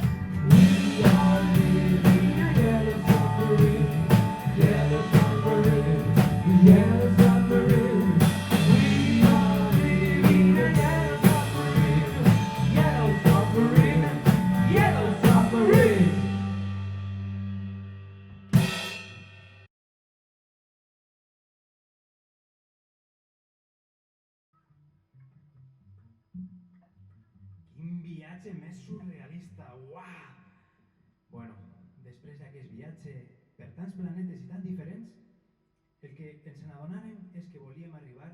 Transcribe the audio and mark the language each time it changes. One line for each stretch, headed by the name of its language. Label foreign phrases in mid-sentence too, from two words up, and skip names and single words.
English: We are living in a yellow submarine, yellow submarine, yellow submarine. We are living in a yellow submarine, yellow submarine, yellow submarine.
Catalan: Quin viatge més surrealista, uah! Bueno, després d'aquest viatge per tants planetes i tan diferents, el que ens n'adonàrem és que volíem arribar